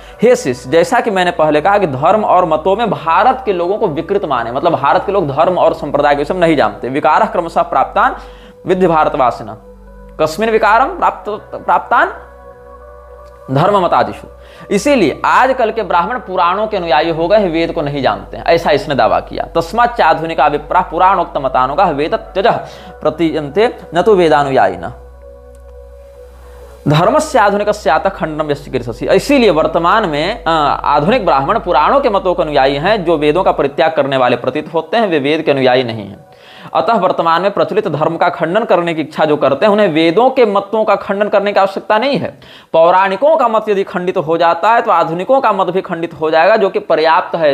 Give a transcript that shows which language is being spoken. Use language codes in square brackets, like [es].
[hi] हे शिष्य, जैसा कि मैंने पहले कहा कि धर्म और मतों में भारत के लोगों को विकृत माने, मतलब भारत के लोग धर्म और संप्रदाय के विषय नहीं जानते। [sa] विकारः क्रमशः प्राप्तान विद्धि भारतवासिनः कस्मिन् विकारम प्राप्तान धर्म मतादिषु। [hi] इसीलिए आजकल के ब्राह्मण पुराणों के अनुयायी हो गए, वेद को नहीं जानते हैं, ऐसा इसने दावा किया। [sa] तस्माच्च आधुनिका विप्राः पुराणोक्त मतानुगाः वेदत्यजः प्रतीयन्ते न तो वेदानुयायिनः धर्मस्य आधुनिकस्यातः खण्डनं यश्चिकीर्षसि। [hi] इसीलिए वर्तमान में आधुनिक ब्राह्मण पुराणों के मतों के अनुयायी हैं, जो वेदों का परित्याग करने वाले प्रतीत होते हैं, वे वेद के अनुयायी नहीं हैं। अतः वर्तमान में प्रचलित धर्म का खंडन करने की इच्छा जो करते हैं उन्हें वेदों के मतों का खंडन करने की आवश्यकता नहीं है। पौराणिकों का मत यदि खंडित हो जाता है तो आधुनिकों का मत भी खंडित हो जाएगा, जो कि पर्याप्त है।